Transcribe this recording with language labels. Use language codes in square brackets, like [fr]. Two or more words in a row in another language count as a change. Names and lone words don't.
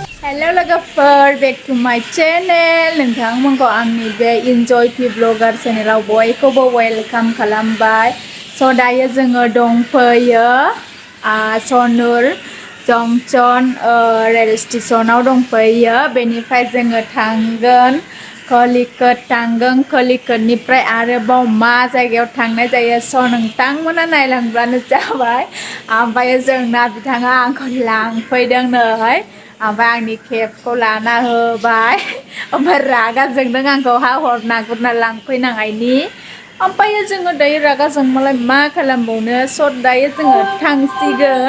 [en] Hello logofer, back to my channel. [brx] नोंथांमोनखौ आंनि बे enjoy vlogger channel बयखौबो welcome खालामबाय. So दायो जोङो दंफैयो Shoranur junction rail stationआव दंफैयो. बेनिफ्राय जोङो थांगोन कलिकतनिफ्राय आरोबाव मा जायगायाव थांनाय जायो स नोंथांमोना नायलांब्लानो जाबाय. ओमफ्राय जोंना बिथाङा आंखौ लांफैदों नै ओमफ्राय आंनि केबखौ लाना होबाय ओमफ्राय रागा जोंदों आंखौ हरना गुरना लांफैनांनायनि ओमफ्राय जोङो दायो रागा जोंबालाय मा खालामबावनो स दायो जोङो थांसिगोन.